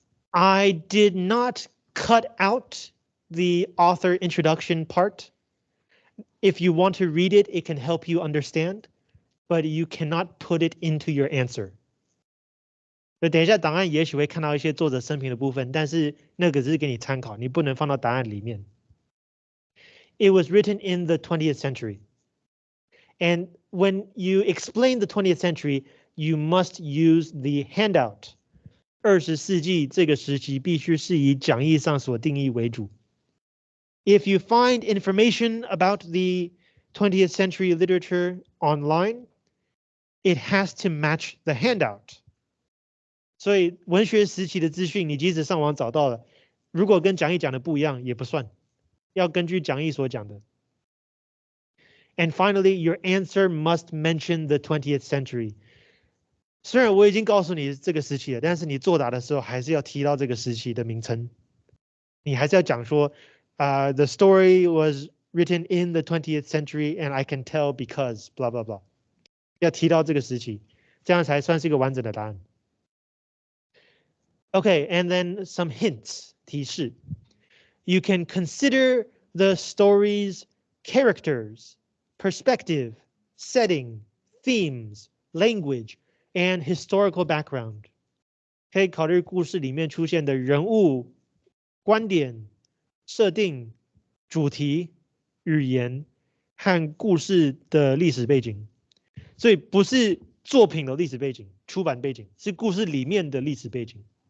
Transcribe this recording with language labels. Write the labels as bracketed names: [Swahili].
[English] I did not cut out the author introduction part. If you want to read it, it can help you understand, but you cannot put it into your answer. [Chinese] 等一下档案也许会看到一些作者生平的部分，但是那个只是给你参考，你不能放到答案里面。 [English] It was written in the 20th century. And when you explain the 20th century, you must use the handout. [Chinese] 20世纪这个时期必须是以讲义上所定义为主。 [English] If you find information about the 20th century literature online, it has to match the handout. [Chinese] 所以文学时期的资讯，你即使上网找到了，如果跟讲义讲的不一样，也不算，要根据讲义所讲的。 [English] And finally, your answer must mention the 20th century. [Chinese] 虽然我已经告诉你这个时期了，但是你作答的时候还是要提到这个时期的名称。你还是要讲说， [English] the story was written in the 20th century, and I can tell because blah blah blah。 [Chinese] 要提到这个时期，这样才算是一个完整的答案。 [English] Okay, and then some hints [Chinese] 提示。 [English] You can consider the story's characters, perspective, setting, themes, language, and historical background. [Chinese] 可以考虑故事里面出现的人物、观点、设定、主题、语言和故事的历史背景。所以不是作品的历史背景、出版背景，是故事里面的历史背景。